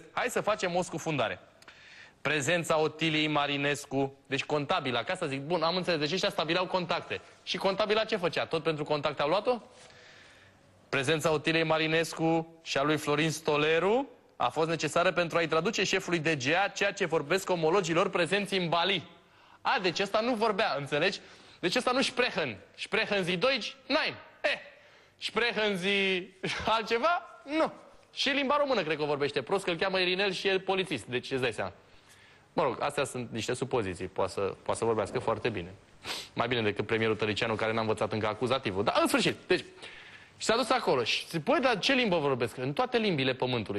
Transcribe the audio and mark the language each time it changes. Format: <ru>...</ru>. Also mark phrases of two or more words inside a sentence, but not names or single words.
<ro>Hai să facem o scufundare. Prezența Otiliei Marinescu, deci contabila, ca să zic, bun, am înțeles, deci ăștia stabileau contacte. Și contabila ce făcea? Tot pentru contacte au luat-o? Prezența Otiliei Marinescu și a lui Florin Stoleru a fost necesară pentru a-i traduce șefului DGA ceea ce vorbesc omologilor prezenți în Bali. Deci ăsta nu vorbea, înțelegi? Deci ăsta nu</ro> <de>sprechen. Sprechen Sie Deutsch? Nein. Sprechen Sie</de> <ro>altceva? Nu. Și limba română cred că o vorbește prost, că îl cheamă Irinel și e polițist. Deci îți dai seama. Mă rog, astea sunt niște supoziții. Poate să vorbească foarte bine. Mai bine decât premierul Tăricianu, care n-a învățat încă acuzativul. Dar în sfârșit, deci... Și s-a dus acolo și zice, păi, dar ce limbă vorbesc? În toate limbile pământului.</ro>